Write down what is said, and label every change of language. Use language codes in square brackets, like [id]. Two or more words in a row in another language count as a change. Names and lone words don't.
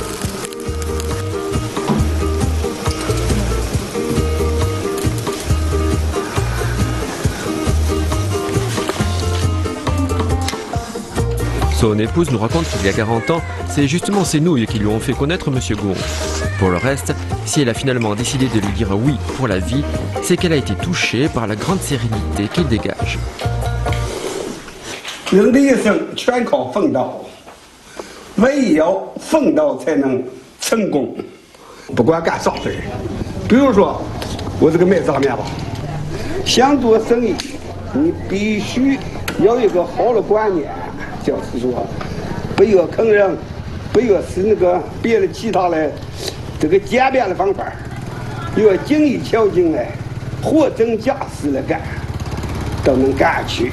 [fr] Son épouse nous raconte qu'il y a 40 ans, c'est justement ces nouilles qui lui ont fait connaître Monsieur Gon. Pour le reste, si elle a finalement décidé de lui dire oui pour la vie, c'est qu'elle a été touchée par la grande sérénité qu'il dégage. [zh] 人的一生全靠奋斗，唯有奋斗才能成功。不管干啥事儿，比如说我这个卖炸面包，想做生意，你必须有一个好的观念，就是说，不要坑人，不要是那个别的其他的这个简便的方法，要精益求精的，货真价实的干，都能干下去。